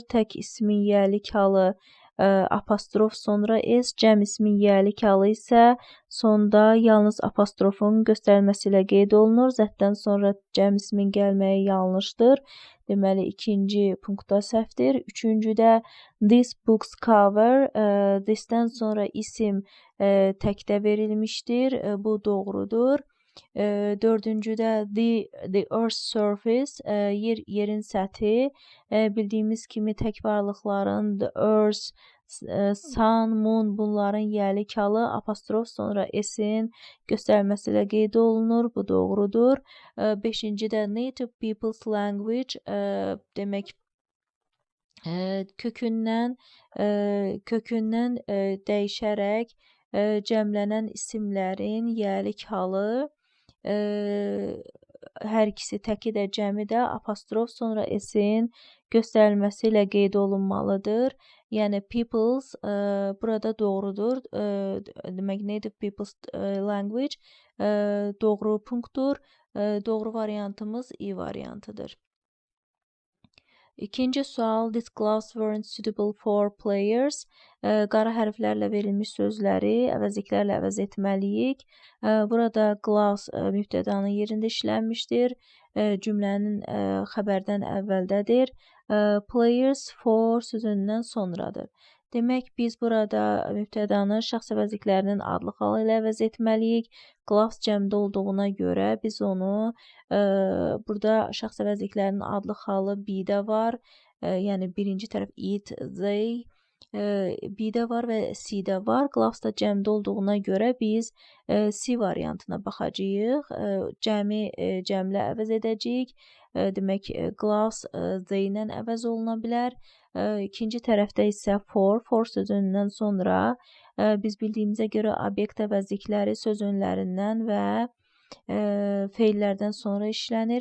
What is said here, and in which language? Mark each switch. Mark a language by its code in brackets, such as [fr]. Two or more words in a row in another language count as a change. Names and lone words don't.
[az] Tək ismin yəlik halı apostrof sonra s, cəm ismin yəlik halı isə sonda yalnız apostrofun göstərilməsi ilə qeyd olunur. Zətdən sonra cəm ismin gəlməyi yanlışdır. Deməli, ikinci punktda səhvdir. Üçüncüdə [en] this book's cover, [az] thisdən sonra isim təkdə verilmişdir. Bu doğrudur. Dördüncüdə [en] the earth's surface, [az] yerin səthi. Bildiyimiz kimi tək varlıqların [en] the earth, sun, moon [az] bunların yəlik halı apostrof sonra s-in göstərilməsi ilə qeyd olunur. Bu doğrudur. Beşincidə [en] native people's language, [az] demək kökündən dəyişərək cəmlənən isimlərin yəlik halı, hər ikisi təki də cəmi də apostrof sonra s-in göstərilməsi ilə qeyd olunmalıdır. Yəni people's burada doğrudur. Demək [en] native people's language [az] doğru punktdur. Doğru variantımız i variantıdır. İkinci sual, [en] these gloves weren't suitable for players. [az] Qara hərflərlə verilmiş sözləri əvəzliklərlə əvəz etməliyik. Burada gloves mübtədanın yerində işlənmişdir. Cümlənin xəbərdən əvvəldədir. Players for sözündən sonradır. Demək, biz burada mübtədanı şəxs əvəzliklərinin adlı halı ilə əvəz etməliyik. Gloves cəmdə olduğuna görə biz onu burada şəxs əvəzliklərinin adlı halı be-də var. Yəni birinci tərəf [en] it, they, [az] be-də var və c-də var. Gloves da cəmdə olduğuna görə biz c variantına baxacağıq. Cəmi cəmlə əvəz edəcəyik. Demək, [en] gloves they [az] ilə əvəz oluna bilər. İkinci tərəfdə isə for sözündən sonra biz bildiyimizə görə obyekt əvəzlikləri söz önlərindən və feillərdən sonra işlənir.